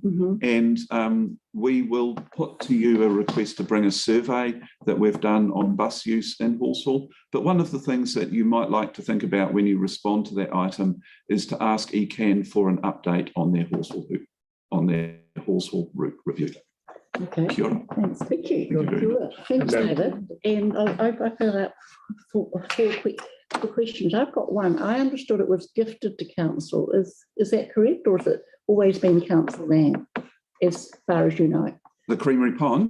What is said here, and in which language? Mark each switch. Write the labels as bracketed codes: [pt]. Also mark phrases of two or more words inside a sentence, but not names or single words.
[en] And we will put to you a request to bring a survey that we've done on bus use in Halswell. But one of the things that you might like to think about when you respond to that item is to ask ECAN for an update on their Halswell route review. Okay. [mi] Kia ora. [en] Thanks. Thank you. Thank you. Thanks, David. And I filled out four quick questions. I've got one. I understood it was gifted to council. Is that correct, or has it always been council land, as far as you know? The Creamery Ponds?